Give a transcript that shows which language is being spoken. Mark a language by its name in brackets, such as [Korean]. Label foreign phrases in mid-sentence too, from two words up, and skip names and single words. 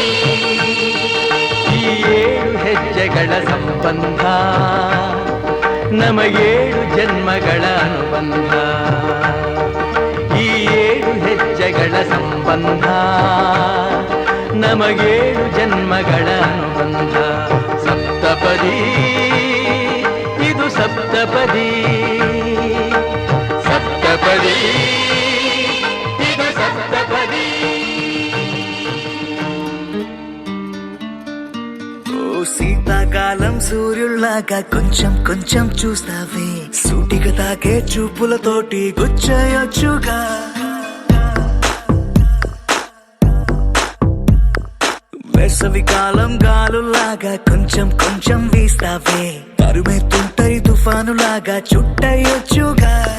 [Kannada] ಈ 7 ಹೆಜ್ಜೆಗಳ ಸಂಬಂಧ ನಮಗೇಳು ಜನ್ಮಗಳ ಅನುಬಂಧ ಈ 7 ಹೆಜ್ಜೆಗಳ ಸಂಬಂಧ ನಮಗೇಳು ಜನ್ಮಗಳ ಅನುಬಂಧ ಸಪ್ತಪದಿ ಇದು ಸಪ್ತಪದಿ ಸಪ್ತಪದಿ ಇದು ಸಪ್ತಪದಿ [Telugu] శీతాకాలం సూర్యుల్లాగా కొంచెం కొంచెం చూస్తావే సూటిగా తాకే చూపులతోటి గుచ్చయొచ్చుగా వేసవికాలం గాలుల్లాగా కొంచెం కొంచెం వీస్తావే తరుమెత్తుంటరి తుఫానులాగా చుట్టయొచ్చుగా